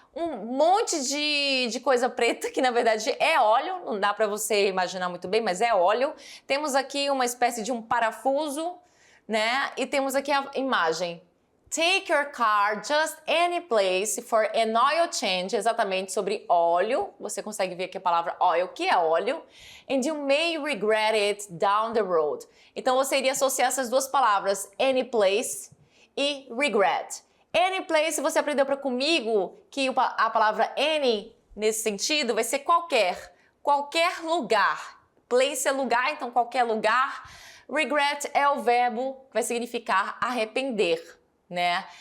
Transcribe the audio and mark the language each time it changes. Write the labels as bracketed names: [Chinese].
[Portuguese] um monte de coisa preta, que na verdade é óleo, não dá para você imaginar muito bem, mas é óleo. Temos aqui uma espécie de um parafuso, né? E temos aqui a imagem. [English] Take your car just any place for an oil change, [Portuguese] exatamente sobre óleo. Você consegue ver aqui a palavra oil, que é óleo. [English] And you may regret it down the road. [Portuguese] Então você iria associar essas duas palavras, any place e regret. Any place, você aprendeu comigo que a palavra any, nesse sentido, vai ser qualquer lugar. Place é lugar, então qualquer lugar. Regret é o verbo que vai significar arrepender, né?